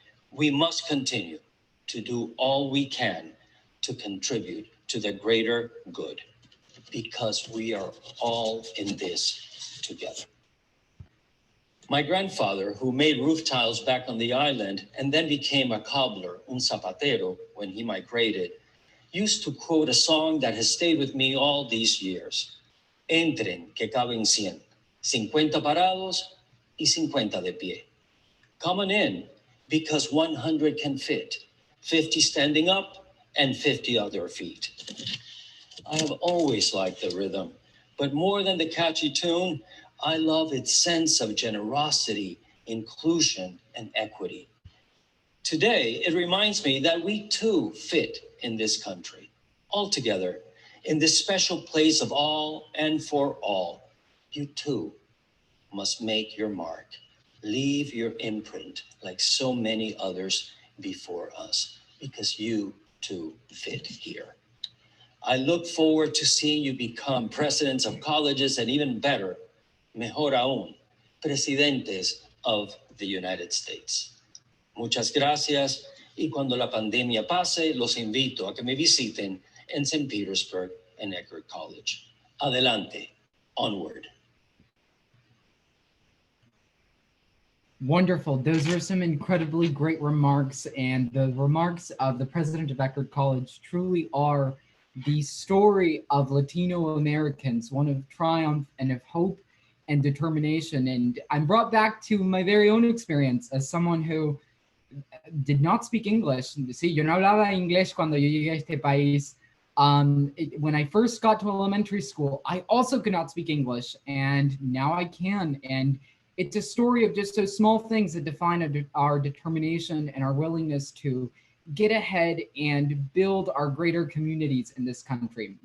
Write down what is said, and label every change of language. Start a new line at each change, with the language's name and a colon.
English: We must continue to do all we can to contribute to the greater good, because we are all in this together. My grandfather, who made roof tiles back on the island and then became a cobbler,
Spanish: un zapatero,
English: when he migrated, used to quote a song that has stayed with me all these years.
Spanish: Entren, que caben 100, 50 parados y 50 de pie.
English: Come on in, because 100 can fit, 50 standing up and 50 on their feet. I have always liked the rhythm, but more than the catchy tune, I love its sense of generosity, inclusion, and equity. Today, it reminds me that we too fit in this country, all together, in this special place of all and for all. You too must make your mark, leave your imprint like so many others before us, because you too fit here. I look forward to seeing you become presidents of colleges and, even better,
Spanish: mejor aún,
English: presidentes of the United States.
Spanish: Muchas gracias, y cuando la pandemia pase, los invito a que me visiten en St.
English: Petersburg and Eckerd College. Adelante, onward. Wonderful. Those are some incredibly great remarks, and the remarks of the president of Eckerd College truly are the story of Latino Americans, one of triumph and of hope and determination. And I'm brought back to my very own experience as someone who did not speak English.
Spanish: Sí, yo no hablaba inglés cuando yo llegué a este país.
English: When I first got to elementary school, I also could not speak English, and now I can. And it's a story of just those small things that define our determination and our willingness to get ahead and build our greater communities in this country.